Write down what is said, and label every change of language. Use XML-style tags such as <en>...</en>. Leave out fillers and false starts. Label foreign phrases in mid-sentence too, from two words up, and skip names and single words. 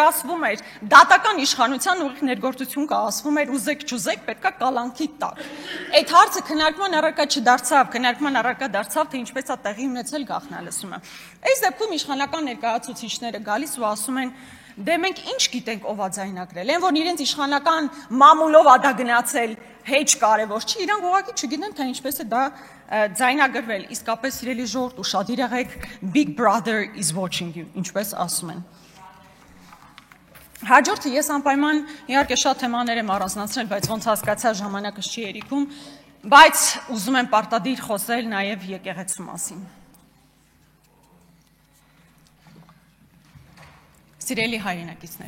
<hy>ասվում էր, դատական իշխանության ուղիղ ներգործություն կա, ասվում էր ուզեք չուզեք, պետքա կալանքի տակ։ Այդ հարցը քննարկման առարկա չդարձավ, քննարկման առարկա դարձավ, թե ինչպես է տեղի ունեցել գաղտնալսումը։ Այս դեպքում իշխանական ներկայացուցիչները գալիս ու ասում են, դե մենք ինչ գիտենք ով է ձայնագրել, այն որ իրենց իշխանական մամուլով ա դա գնացել, հեչ կարևոր չի, իրանք ուղղակի չգիտեն, թե ինչպես է դա ձայնագրվել, իսկապես սիրելի ժողովուրդ, ուշադիր եղեք,</hy> <en>Big Brother is watching you,</en> <hy>ինչպես ասում են։ Հաջորդը ես անպայման իհարկե շատ թեմաներ եմ առանձնացրել, բայց ոնց հասկացա ժամանակս չի երիքում, բայց ուզում եմ պարտադիր խոսել նաև եկեղեցու մասին։ Սիրելի հայրենակիցներ,</hy>